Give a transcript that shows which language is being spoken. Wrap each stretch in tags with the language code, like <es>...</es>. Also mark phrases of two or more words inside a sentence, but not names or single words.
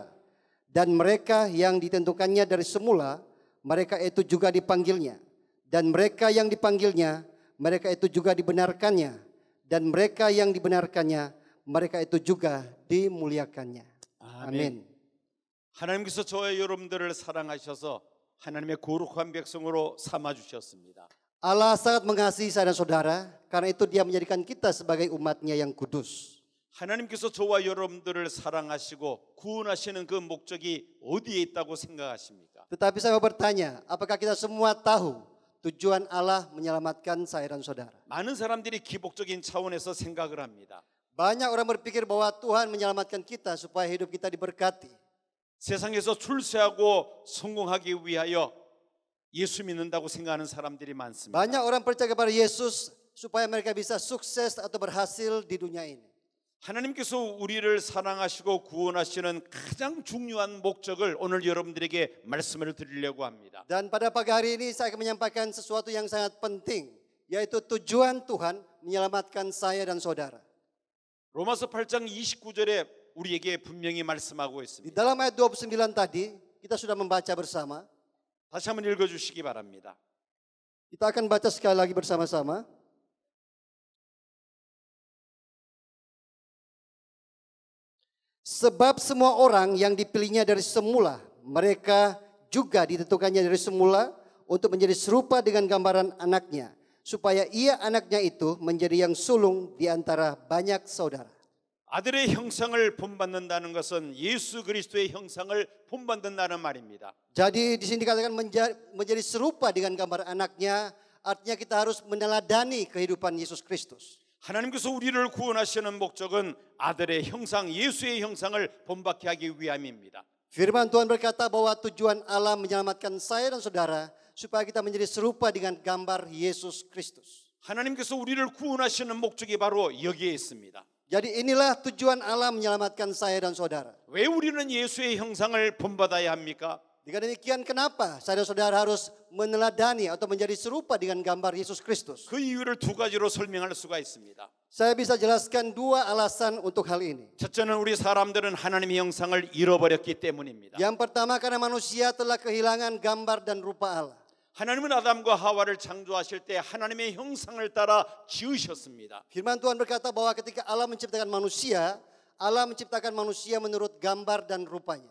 <id>Dan mereka yang ditentukannya dari semula, mereka itu juga dipanggilnya. Dan mereka yang dipanggilnya, mereka itu juga dibenarkannya. Dan mereka yang dibenarkannya, mereka itu juga dimuliakannya. Amin.</id> <ko>하나님께서 저와 여러분들을 사랑하셔서 하나님의 거룩한 백성으로 삼아 주셨습니다.</ko> <id>Allah sangat mengasihi saya dan saudara, karena itu Dia menjadikan kita sebagai umat-Nya yang kudus.</id> <ko>하나님께서 저와 여러분들을 사랑하시고 구원하시는 그 목적이 어디에 있다고 생각하십니까?</ko> <id>Tetapi saya mau bertanya, apakah kita semua tahu tujuan Allah menyelamatkan saya dan saudara?</id> <ko>많은 사람들이 기복적인 차원에서 생각을 합니다.</ko> <id>Banyak orang berpikir bahwa Tuhan menyelamatkan kita supaya hidup kita diberkati.</id> <ko>세상에서 출세하고 성공하기 위하여 예수 믿는다고 생각하는 사람들이 많습니다.</ko> <id>Banyak orang percaya kepada Yesus supaya mereka bisa sukses atau berhasil di dunia ini.</id> <ko>하나님께서 우리를 사랑하시고 구원하시는 가장 중요한 목적을 오늘 여러분들에게 말씀을 드리려고 합니다.</ko> <id>Dan pada pagi hari ini saya akan menyampaikan sesuatu yang sangat penting, yaitu tujuan Tuhan menyelamatkan saya dan saudara.</id> <ko>로마서 8장 29절에 우리에게 분명히 말씀하고</ko> <id>Di</id> <ko>있습니다.</ko> <id>dalam ayat 29 tadi kita sudah membaca bersama.</id> <ko>다시 한번 읽어주시기 바랍니다.</ko> <id>Kita akan baca sekali lagi bersama-sama. Sebab semua orang yang dipilihnya dari semula, mereka juga ditentukannya dari semula untuk menjadi serupa dengan gambaran anaknya, supaya anaknya itu menjadi yang sulung di antara banyak saudara.</id> <ko>아들의 형상을 본받는다는 것은 예수 그리스도의 형상을 본받는다는 말입니다.</ko> <id>Jadi di sini dikatakan menjadi serupa dengan gambar anaknya, artinya kita harus meneladani kehidupan Yesus Kristus.</id> <ko>하나님께서 우리를 구원하시는 목적은 아들의 형상, 예수의 형상을 본받게 하기 위함입니다.</ko> <id>Firman Tuhan berkata bahwa tujuan Allah menyelamatkan saya dan saudara supaya kita menjadi serupa dengan gambar Yesus Kristus.</id> <ko>하나님께서 우리를 구원하시는 목적이 바로 여기에 있습니다.</ko> <id>Jadi inilah tujuan Allah menyelamatkan saya dan saudara.</id> <ko>왜 우리는 예수의 형상을 본받아야 합니까?</ko> <id>Dengan demikian kenapa saudara-saudara harus meneladani atau menjadi serupa dengan gambar Yesus Kristus?</id> <ko>그 이유를 두 가지로 설명할 수가 있습니다.</ko> <id>Saya bisa jelaskan dua alasan untuk hal ini.</id> <ko>첫째는 우리 사람들은 하나님의 형상을 잃어버렸기 때문입니다.</ko> <id>Yang pertama karena manusia telah kehilangan gambar dan rupa Allah.</id> <ko>하나님은 아담과 하와를 창조하실 때 하나님의 형상을 따라 지으셨습니다.</ko> <id>Firman Tuhan berkata bahwa ketika Allah menciptakan manusia menurut gambar dan rupanya.</id>